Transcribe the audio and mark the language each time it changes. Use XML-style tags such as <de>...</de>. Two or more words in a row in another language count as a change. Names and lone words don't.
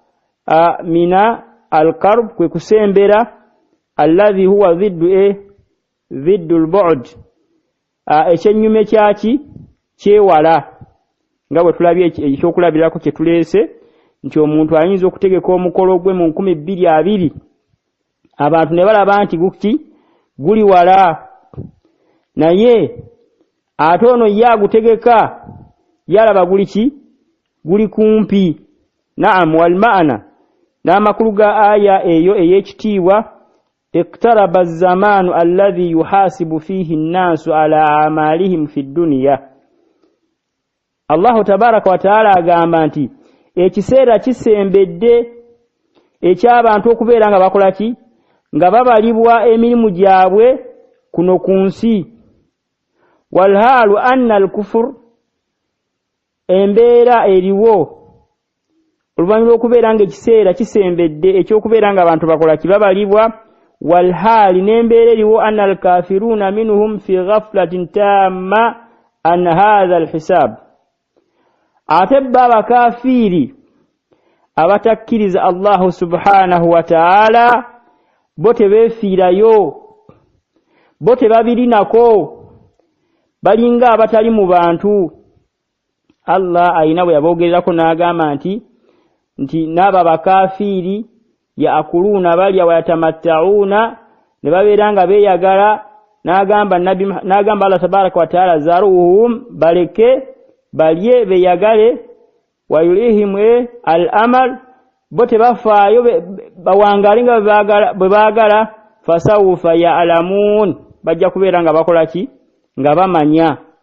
<ar>من القرب</ar> <lg>kwe kusembera</lg> <ar>الذي هو ضد البعد</ar> <lg>ekyenyume kyaki kyewala nga bwe tulabye ekyokulabirako kye tuleese nti omuntu ayinza okutegeka omukolo gwe mu 2020 abantu ne balaba nti guli wala naye ate ono ye agutegeka yalaba guli kumpi naam</lg> <ar>والمعنى</ar> <lg>n'amakulu ga aya eyo ey'ekitiibwa</lg> <ar>اقترب الزمان الذي يحاسب فيه الناس على أعمالهم في الدنيا الله تبارك وتعالى</ar> <lg>agamba nti ekiseera kisembedde eky'abantu okubeera nga bakola ki nga babalibwa emirimu gyabwe kuno ku nsi</lg> <ar>والحال أن الكفر</ar> <lg>embeera eriwo oluvannyuma lw'okubeera nga ekiseera kisembedde ekyokubeera nga abantu bakola ki babalibwa walhaali n'embeera eriwo</lg> <ar>أن الكافرين منهم في غفلة تامة عن هذا الحساب</ar> <lg>ate bba abakafiiri abatakkiriza</lg> <ar>الله سبحانه وتعالى</ar> <lg>bo tebeefiirayo bo tebabirinako balinga abatali mu bantu Allah ayina bwe yaboogererako n'agamba nti n'abo bakafiiri yaakuluna balya wayatamatta'una ne babeera nga beeyagala n'agamba</lg> <ar>الله تبارك وتعالى ذرهم</ar> <lg>baleke balye beeyagale</lg> <ar>ويلههم الأمل</ar> <lg>bo tebafaayo bawangale nga bwe baagala</lg> <ar>فسوف يعلمون</ar> <lg>bajja kubeera nga bakola ki nga bamanya</lg>